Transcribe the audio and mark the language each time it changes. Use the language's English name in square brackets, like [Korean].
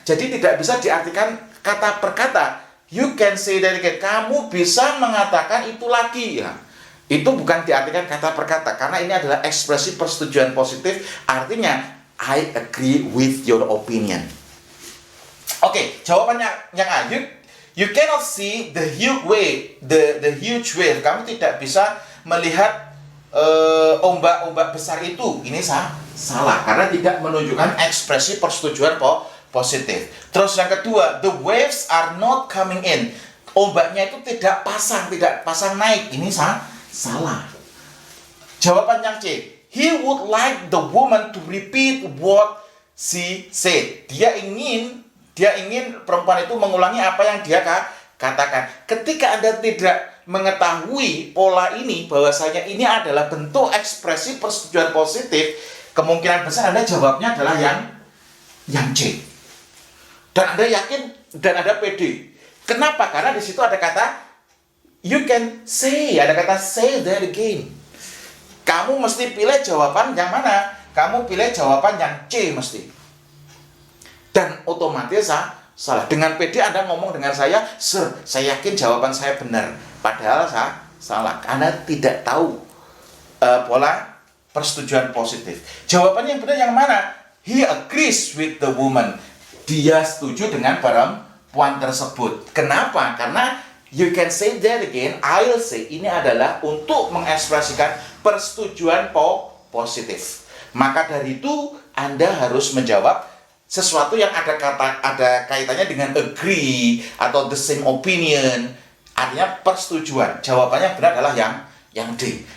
[Indonesian] Jadi tidak bisa diartikan kata per kata. [English] You can say that again. [Indonesian] Kamu bisa mengatakan itu lagi, ya. Itu bukan diartikan kata per kata, karena ini adalah ekspresi persetujuan positif, artinya [English] I agree with your opinion. [Indonesian] Oke, jawabannya yang A. [English] You cannot see the huge wave, the huge wave. [Indonesian] Kamu tidak bisa melihat ombak-ombak besar itu. Ini salah, karena tidak menunjukkan ekspresi persetujuan positif. Terus yang kedua, [English] the waves are not coming in. [Indonesian] Ombaknya itu tidak pasang naik. Ini salah. Jawaban yang C. [English] He would like the woman to repeat what she said. [Indonesian] Dia ingin perempuan itu mengulangi apa yang dia katakan. Ketika Anda tidak mengetahui pola ini, bahwasanya ini adalah bentuk ekspresi persetujuan positif, kemungkinan besar Anda jawabnya adalah yang C. Dan Anda yakin dan Anda pede. Kenapa? Karena di situ ada kata you can say, ada kata say that again. Kamu mesti pilih jawaban yang mana? Kamu pilih jawaban yang C mesti. Dan otomatis salah. Dengan pede Anda ngomong dengan saya, sir, saya yakin jawaban saya benar. Padahal salah. Anda tidak tahu pola persetujuan positif. Jawabannya yang benar yang mana? [English] He agrees with the woman. [Indonesian] Dia setuju dengan perempuan tersebut. Kenapa? Karena [English] you can say that again, I'll say. [Indonesian] Ini adalah untuk mengekspresikan persetujuan positif. Maka dari itu Anda harus menjawab sesuatu yang ada kaitannya dengan agree atau [English] the same opinion. [Indonesian] Artinya persetujuan. Jawabannya benar adalah yang D.